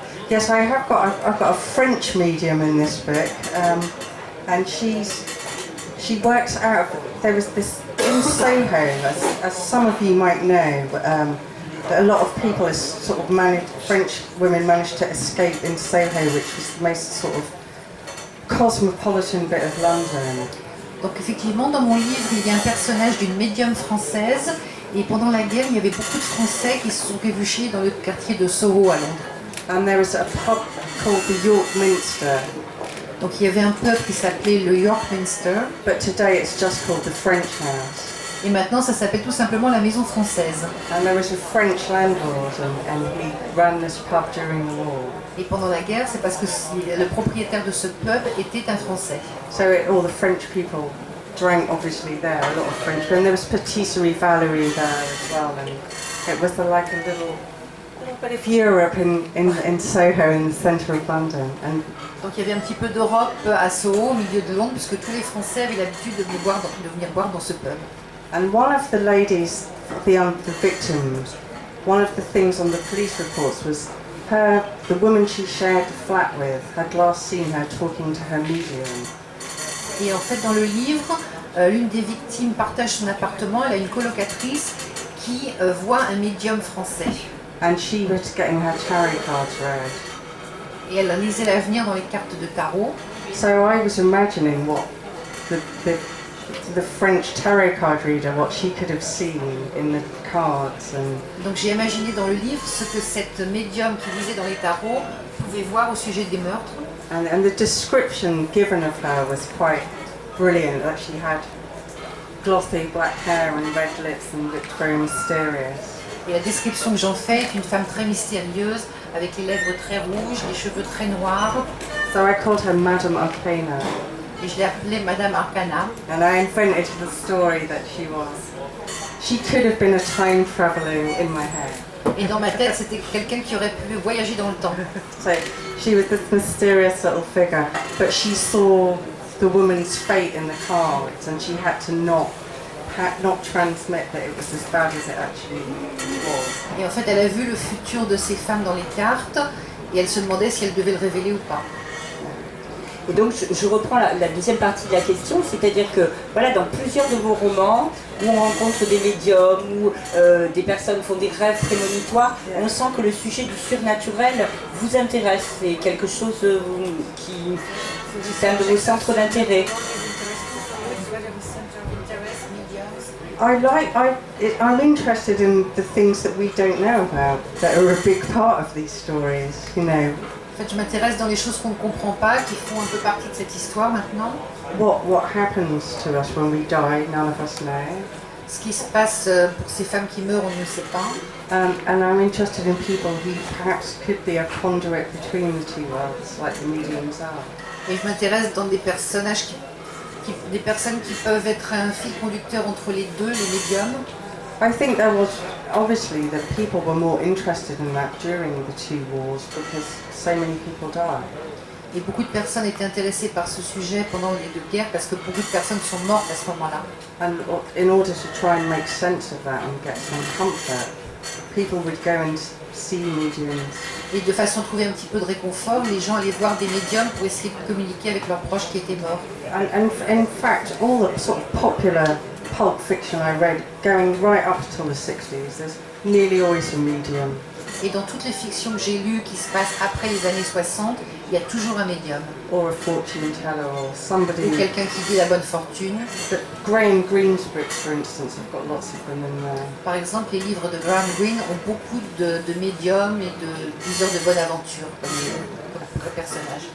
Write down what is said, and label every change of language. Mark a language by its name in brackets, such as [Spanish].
[English] Yes, I've got a French medium in this book, and she works out. There was this in Soho, as some of you might know, that a lot of people, French women managed to escape in Soho, which was the most sort of cosmopolitan bit of London. [French] Donc effectivement, dans mon livre, il y a un personnage d'une médium française. Et pendant la guerre, il y avait beaucoup de Français qui se sont réfugiés dans le quartier de Soho à Londres. [English] And there was a pub called the York Minster. [French] Donc il y avait un pub qui s'appelait le York Minster. [English] But today it's just called the French House. [French] Et maintenant, ça s'appelle tout simplement la Maison Française. [English] And there was a French landlord, and he ran this pub during the war. [French] Et pendant la guerre, c'est parce que le propriétaire de ce pub était un Français. [English] So all the French people drank obviously there, a lot of French. And there was Patisserie Valerie there as well, and it was like a little bit of Europe in Soho, in the centre of London. And [French] donc il y avait un petit peu d'Europe à Soho, au milieu de Londres, puisque tous les Français avaient l'habitude de venir boire dans ce pub. [English] And one of the ladies, the victims, one of the things on the police reports was the woman she shared the flat with had last seen her talking to her medium. [French] Et en fait, dans le livre, l'une des victimes partage son appartement. Elle a une colocatrice qui voit un médium français. [English] And she was getting her tarot cards read. [French] Et elle lisait l'avenir dans les cartes de tarot. [English] So I was imagining what the French tarot card reader, what she could have seen in the cards. [French] Donc j'ai imaginé dans le livre ce que cette médium qui lisait dans les tarots pouvait voir au sujet des meurtres. [English] And the description given of her was quite brilliant. That she had glossy black hair and red lips and looked very mysterious. [French] Et la description que j'en fais est une femme très mystérieuse, avec les lèvres très rouges, les cheveux très noirs. [English] So I called her Madame Arcana. [French] Et je l'ai appelée Madame Arcana. [English] And I invented the story that she could have been a time traveling in my head. [French] Et dans ma tête, c'était quelqu'un qui aurait pu voyager dans le temps. [English] So she was this mysterious little figure, but she saw the woman's fate in the cards, and she had to not transmit that it was as bad as it actually was. [French] Et en fait, elle a vu le futur de ces femmes dans les cartes, et elle se demandait si elle devait le révéler ou pas. Et donc je reprends la deuxième partie de la question, c'est-à-dire que voilà, dans plusieurs de vos romans, où on rencontre des médiums, où des personnes font des rêves prémonitoires, on sent que le sujet du surnaturel vous intéresse, c'est quelque chose qui c'est un de vos centres d'intérêt. [English] I'm interested in the things that we don't know about, that are a big part of these stories, you know. [French] En fait, je m'intéresse dans les choses qu'on ne comprend pas, qui font un peu partie de cette histoire maintenant. [English] What happens to us when we die, none of us know. [French] Ce qui se passe pour ces femmes qui meurent, on ne le sait pas. [English] And I'm interested in people who perhaps could be a conduit between the two worlds, like the mediums are. [French] Et je m'intéresse dans des personnages des personnes qui peuvent être un fil conducteur entre les deux, les médiums. [English] I think there was, obviously, that people were more interested in that during the two wars because so many people died. [French] Et beaucoup de personnes étaient intéressées par ce sujet pendant les deux guerres parce que beaucoup de personnes sont mortes à ce moment-là. [English] And in order to try and make sense of that and get some comfort, people would go and see mediums. [French] Et de façon à trouver un petit peu de réconfort, les gens allaient voir des médiums pour essayer de communiquer avec leurs proches qui étaient morts. [English] And in fact, all the sort of popular pulp fiction I read, going right up until the 60s, there's nearly always a medium. [French] Et dans toutes les fictions que j'ai lues qui se passent après les années 60, il y a toujours un médium. [English] Or a fortune teller, or [French] Ou [English] somebody. [French] quelqu'un qui dit la bonne fortune. [English] But Graham Greene's books, for instance, have got lots of them in there. [French] Par exemple, les livres de Graham Greene ont beaucoup de médiums et de diseurs de bonne aventure comme personnages.